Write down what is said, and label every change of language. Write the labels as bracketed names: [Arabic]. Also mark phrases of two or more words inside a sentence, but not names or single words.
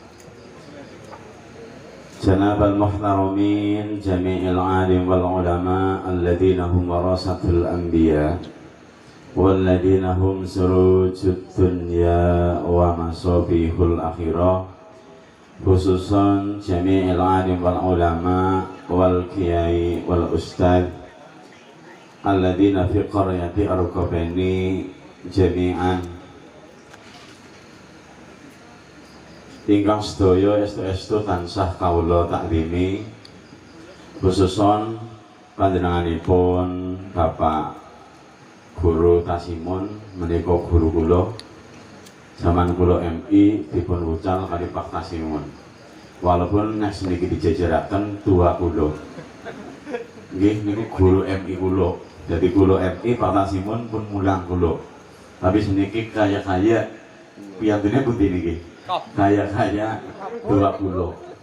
[Arabic] جناب المحترمين جميع العالم والعلماء الذين هم ورثة الأنبياء والذين هم سرج الدنيا ومصابيح الآخرة، خصوصا جميع العالم والعلماء والكياي والأستاذ الذين في قرية Arqabani جميعا. [Javanese] Ingkang sedaya estu-estu tansah kawula taklimi, khususon panjenenganipun Bapak Guru Tasimun menika guru kula zaman kula MI dipun wucal kali Pak Tasimun, walaupun nek niki dijajaraken tua kula nggih niku guru MI kula, jadi kula MI Pak Tasimun pun mulang kula, tapi seniki kaya-kaya piyantune pundi niki kaya-kaya 20.